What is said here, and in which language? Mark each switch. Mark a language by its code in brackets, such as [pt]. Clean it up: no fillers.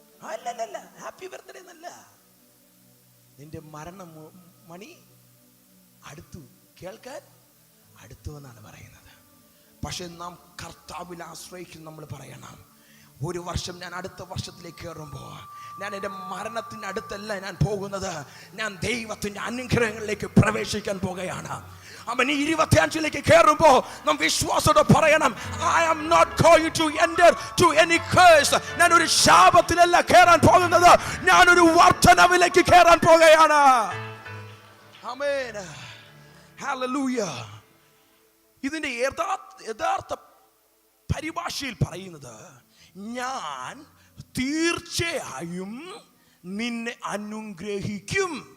[ml] അല്ലല്ല, happy birthday എന്നല്ല, നിന്റെ മരണ മണി അടുത്തു, കേൾക്കാൻ അടുത്തു എന്നാണ് പറയുന്നത്. പക്ഷെ നാം കർത്താവിൽ ആശ്രയിക്കും. നമ്മൾ പറയണം, ഒരു വർഷം ഞാൻ അടുത്ത വർഷത്തിലേക്ക് കയറുമ്പോൾ ഞാൻ എൻ്റെ മരണത്തിന് അടുത്തല്ല ഞാൻ പോകുന്നത്, ഞാൻ ദൈവത്തിൻ്റെ അനുഗ്രഹങ്ങളിലേക്ക് പ്രവേശിക്കാൻ പോകുകയാണ്. അവൻ 25ലേക്ക് കയറുമ്പോൾ നാം വിശ്വാസത്തോടെ പറയണം, [en] I am not going to enter to any curse. [ml] ഞാൻ ഒരു ശാപത്തിലല്ല കയറാൻ പോകുന്നത്, ഞാൻ ഒരു വർദ്ധനവിലേക്ക് കയറാൻ പോകുകയാണ്. ആമേൻ. ഹല്ലേലൂയ. ഇതിന്റെ യഥാർത്ഥ പരിഭാഷയിൽ പറയുന്നത്, ഞാൻ തീർച്ചയായും നിന്നെ അനുഗ്രഹിക്കും.